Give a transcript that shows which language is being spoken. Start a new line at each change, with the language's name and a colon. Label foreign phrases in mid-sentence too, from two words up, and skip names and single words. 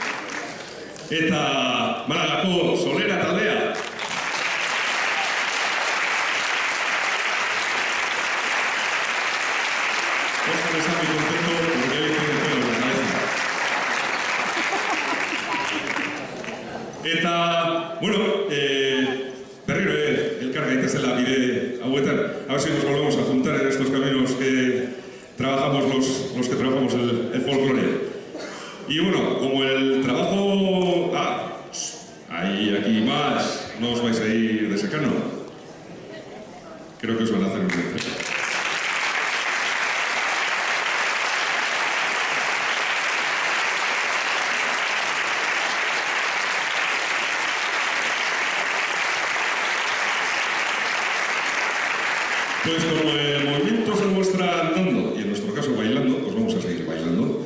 Basque: Eta Málaga, Solera, taldea.
Spanish: Oscar está muy contento porque hoy tiene pelo en la cabeza.
Basque: Eta, bueno, berriro elkar gaitezela bide hauetan,
Spanish: a ver si nos volvemos a juntar en estos caminos que trabajamos los que trabajamos el folclore. Y bueno, como el trabajo... hay aquí más, no os vais a ir de secano. Creo que os van a hacer un reto. Pues como el movimiento se muestra andando, y en nuestro caso bailando, pues vamos a seguir bailando.